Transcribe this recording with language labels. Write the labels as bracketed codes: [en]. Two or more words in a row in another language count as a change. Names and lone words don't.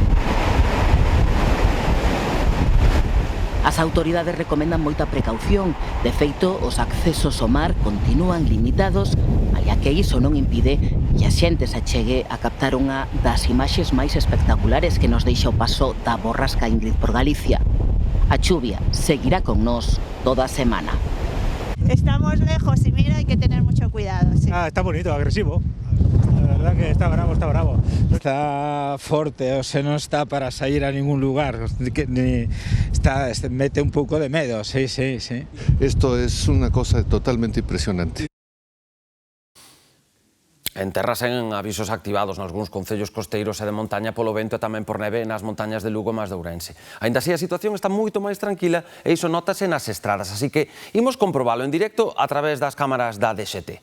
[gl] As autoridades recomendan moita precaución. De feito, os accesos ao mar continúan limitados, malia que iso non impide que a xente se achegue a captar unha das imaxes máis espectaculares que nos deixa o paso da borrasca Ingrid por Galicia. A chuvia seguirá con nós toda a semana. [es] Estamos lejos y mira, hay que tener mucho cuidado. Sí. Está bonito, agresivo. La verdad que está bravo, está bravo. Está forte, o sea, no está para salir a ningún lugar. Mete un poco de miedo, sí. Esto es una cosa totalmente impresionante. [gl] En terras en avisos activados nalgúns concellos costeiros e de montaña polo vento e tamén por neve nas montañas de Lugo e de Ourense. Aínda así, a situación está moito máis tranquila e iso notase nas estradas, así que imos comprobalo en directo a través das cámaras da DXT.